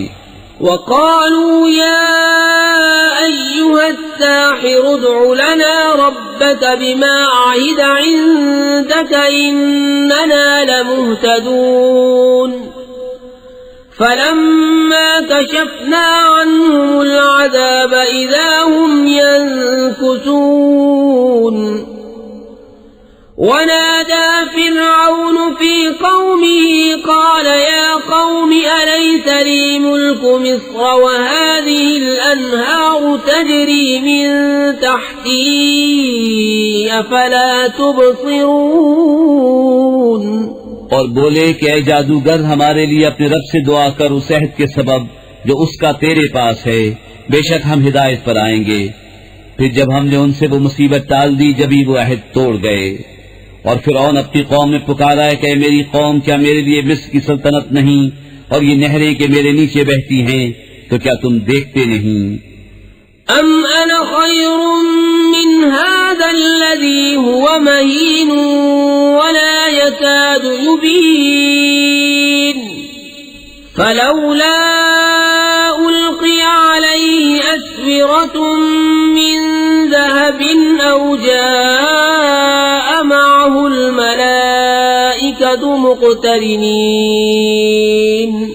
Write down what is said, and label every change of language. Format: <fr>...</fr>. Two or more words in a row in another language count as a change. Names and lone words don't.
<ar>وقالوا يا أيها الساحر ادع لنا ربك بما عهد عندك إننا لمهتدون. فلما كشفنا عنهم العذاب إذا هم ينكثون. ونادى فرعون في قومه قال يا قوم أليس لي ملك مصر وهذه الأنهار تجري من تحتي أفلا تبصرون.</ar> <hi>और बोले कि ऐ जादूगर, हमारे लिए अपने रब से दुआ कर उस अहद के सबब जो उसका तेरे पास है, बेशक हम हिदायत पर आएंगे। फिर जब हमने उनसे वो मुसीबत टाल दी, जब ही वो अहद तोड़ गए, और फिरौन अपनी कौम में पुकारा है कि मेरी कौम, क्या मेरे लिए मिस्र की सल्तनत नहीं और ये नहरें के मेरे नीचे बहती हैं, तो क्या तुम देखते नहीं?</hi> <ar>أم أنا خير من هذا الذي هو مهين ولا يكاد يبين فلولا ألقي عليه أسورة من ذهب أو جاء معه الملائكة مقترنين</ar>